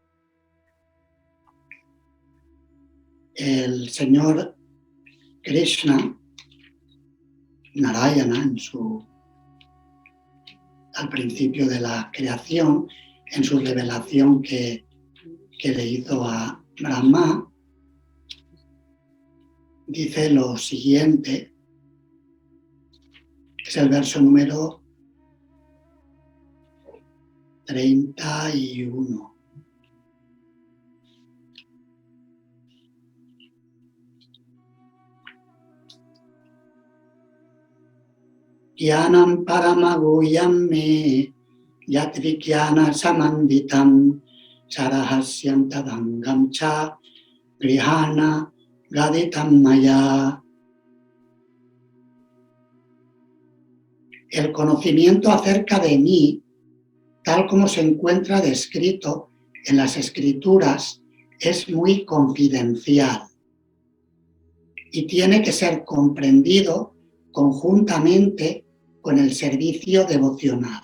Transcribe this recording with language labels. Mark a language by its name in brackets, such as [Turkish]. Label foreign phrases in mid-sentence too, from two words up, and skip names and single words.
[Spanish] el Señor Krishna, Narayana, al principio de la creación, en su revelación que le hizo a Brahma, dice lo siguiente, es el verso número 31. [Sanskrit] Jnanam paramagoyam me yatrikyana samanditam sarahasyam tadangam cha grihana gaditam maya. [Spanish] El conocimiento acerca de mí, tal como se encuentra descrito en las Escrituras, es muy confidencial y tiene que ser comprendido conjuntamente con el servicio devocional.